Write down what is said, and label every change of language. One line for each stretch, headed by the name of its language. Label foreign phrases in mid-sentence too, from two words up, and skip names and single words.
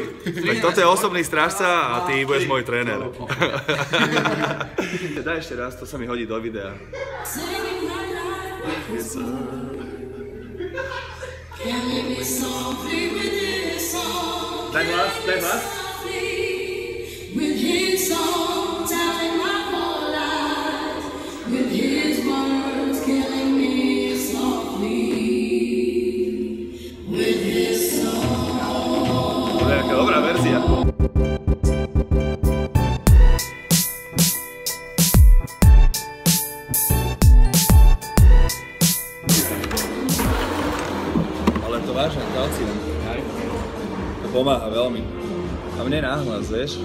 Slovak: Tak toto je osobný strážca a ty budeš môj tréner. Daj ešte raz, to sa mi hodí do videa. Daj hlas, daj hlas.
English: With his words killing me softly, with his song.
Slovak: To je jaká dobrá verzia. Ale to vážne, kalcium. To pomáha veľmi. A mne náhlas, vieš?